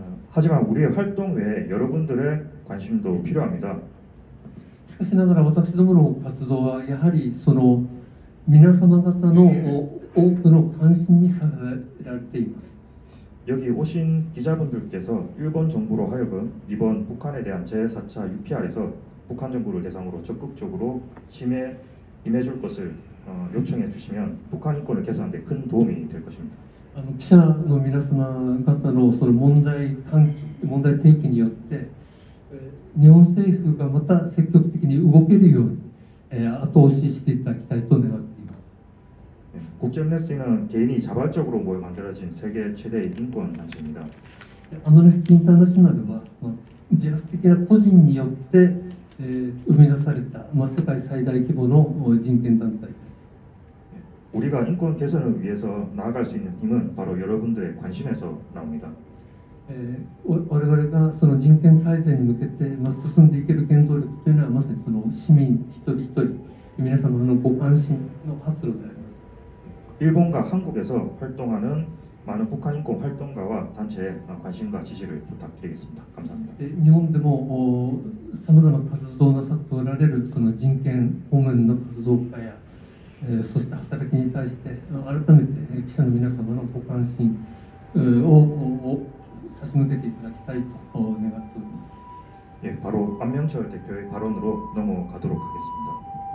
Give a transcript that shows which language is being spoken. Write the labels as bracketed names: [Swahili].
[Korean] 하지만 우리의 활동 외에 여러분들의 관심도 필요합니다. [Japanese] しかしながら私どもの活動はやはりその皆様方の多くの関心にさられています。 [Korean] 여기 오신 기자분들께서 일본 정부로 하여금 이번 북한에 대한 제4차 UPR에서 북한 정부를 대상으로 적극적으로 임해줄 것을 요청해 주시면 북한 인권을 개선하는 데 큰 도움이 될 것입니다. [Japanese] 記者の皆様方のその問題提起によって日本政府がまた積極的に動けるように後押ししていただきたいと願っています。 [Korean] 국제 엠네스티는 개인이 자발적으로 모여 만들어진 세계 최대의 인권 단체입니다. [Japanese] アムネスティ・インターナショナルは、自発的な個人によって、生み出された、世界最大規模の人権団体です。 [Korean] 우리가 인권 개선을 위해서 나아갈 수 있는 힘은 바로 여러분들의 관심에서 나옵니다. [Japanese] 我々がその人権改善に向けて、進んでいける原動力というのはまさにその市民一人一人皆様のご関心の発露であります。 [Korean] 일본과 한국에서 활동하는 많은 북한 인권 활동가와 단체의 관심과 지지를 부탁드리겠습니다. 감사합니다. [Japanese] 日本でもさまざまな活動をなさっておられるその人権方面の活動家や、そして働きに対して改めて記者の皆様のご関心を差し向けていただきたいと願っております。 [Korean] 예, 바로 안명철 대표의 발언으로 넘어가도록 하겠습니다.